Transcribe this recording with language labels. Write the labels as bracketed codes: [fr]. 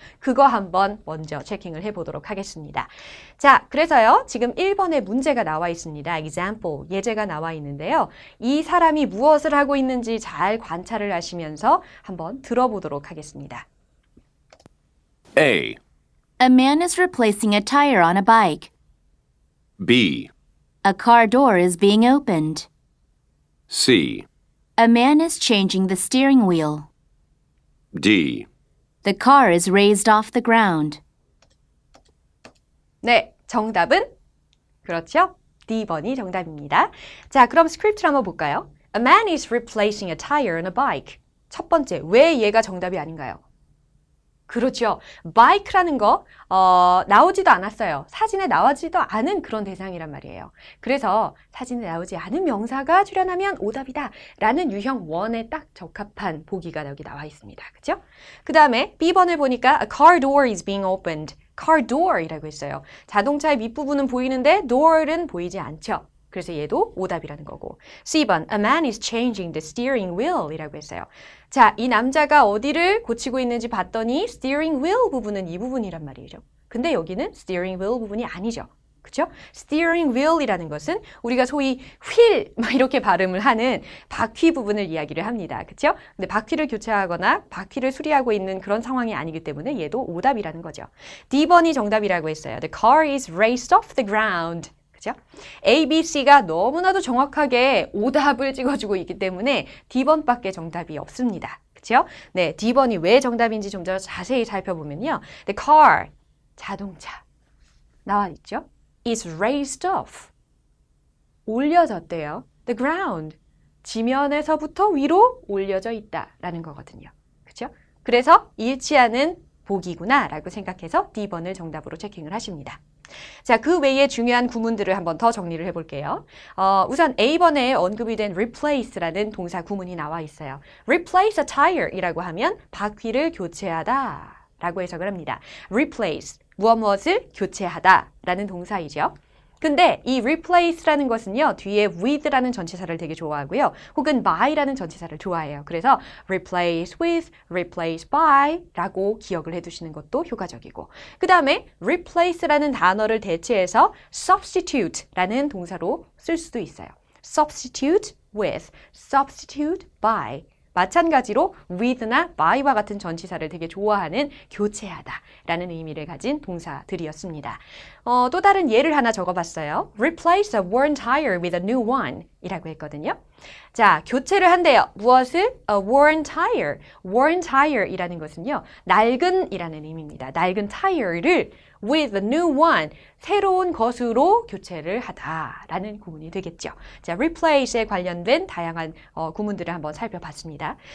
[ko] 그거 한번 먼저 체킹을 해보도록 하겠습니다. 자, 그래서요, 지금 1번에 문제가 나와 있습니다. example, 예제가 나와 있는데요. 이 사람이 무엇을 하고 있는지 잘 관찰을 하시면서 한번 들어보도록 하겠습니다. [en] A. A man is replacing a tire on a bike. B. A car door is being opened. C. A man is changing the steering wheel. D. The car is raised off the ground. [ko] 네, 정답은 그렇죠? D번이 정답입니다. 자, 그럼 스크립트를 한번 볼까요? [en] A man is replacing a tire on a bike. [ko] 첫 번째, 왜 얘가 정답이 아닌가요? 그렇죠. bike라는 거 나오지도 않았어요. 사진에 나오지도 않은 그런 대상이란 말이에요. 그래서 사진에 나오지 않은 명사가 출연하면 오답이다 라는 유형 1에 딱 적합한 보기가 여기 나와 있습니다. 그죠? 그 다음에 B번을 보니까 [en] A car door is being opened. [ko] car door이라고 했어요. 자동차의 밑부분은 보이는데 door은 보이지 않죠. 그래서 얘도 오답이라는 거고. [en] C번, a man is changing the steering wheel [ko] 이라고 했어요. 자, 이 남자가 어디를 고치고 있는지 봤더니 steering wheel 부분은 이 부분이란 말이죠. 근데 여기는 steering wheel 부분이 아니죠. 그죠? steering wheel이라는 것은 우리가 소위 휠 막 이렇게 발음을 하는 바퀴 부분을 이야기를 합니다. 그죠? 근데 바퀴를 교체하거나 바퀴를 수리하고 있는 그런 상황이 아니기 때문에 얘도 오답이라는 거죠. D번이 정답이라고 했어요. [en] The car is raised off the ground. [ko] 그죠? A, B, C가 너무나도 정확하게 오답을 찍어주고 있기 때문에 D번밖에 정답이 없습니다. 그죠? 네, D번이 왜 정답인지 좀 더 자세히 살펴보면요. [en] The car, [ko] 자동차 나와 있죠? [en] is raised off, [ko] 올려졌대요. [en] The ground, [ko] 지면에서부터 위로 올려져 있다라는 거거든요. 그죠? 그래서 일치하는 보기구나 라고 생각해서 D번을 정답으로 체킹을 하십니다. 자, 그 외에 중요한 구문들을 한번 더 정리를 해볼게요. 우선 A번에 언급이 된 replace라는 동사 구문이 나와 있어요. [en] replace a tire [ko] 이라고 하면 바퀴를 교체하다 라고 해석을 합니다. replace, 무엇을 교체하다 라는 동사이죠. 근데 이 replace라는 것은요, 뒤에 with라는 전치사를 되게 좋아하고요. 혹은 by라는 전치사를 좋아해요. 그래서 [en] replace with, replace by [ko] 라고 기억을 해두시는 것도 효과적이고. 그 다음에 replace라는 단어를 대체해서 substitute라는 동사로 쓸 수도 있어요. [en] substitute with, substitute by. [ko] 마찬가지로 with나 by와 같은 전치사를 되게 좋아하는 교체하다 라는 의미를 가진 동사들이었습니다. 또 다른 예를 하나 적어봤어요. [en] Replace a worn tire with a new one [ko] 이라고 했거든요. 자, 교체를 한대요. 무엇을? [en] A worn tire. worn tire [ko] 이라는 것은요, 낡은 이라는 의미입니다. 낡은 타이어를 [en] with a new one, [ko] 새로운 것으로 교체를 하다라는 구문이 되겠죠. 자, replace에 관련된 다양한 구문들을 한번 살펴봤습니다.